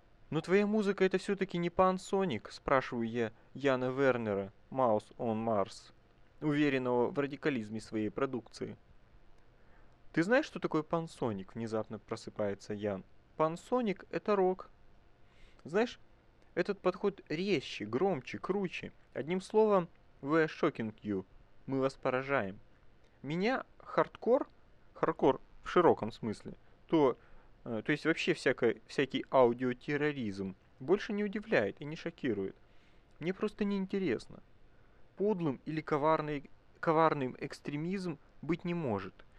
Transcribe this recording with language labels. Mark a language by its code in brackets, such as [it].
[ru] «Но твоя музыка это все-таки не пансоник?» – спрашиваю я Яна Вернера, Mouse on Mars, уверенного в радикализме своей продукции. «Ты знаешь, что такое пансоник?» – внезапно просыпается Ян. «Пансоник – это рок. Знаешь, этот подход резче, громче, круче. Одним словом, [en] we are shocking you. [ru] Мы вас поражаем. Меня хардкор в широком смысле, То есть вообще всякий аудиотерроризм больше не удивляет и не шокирует. Мне просто неинтересно. Подлым или коварным экстремизм быть не может.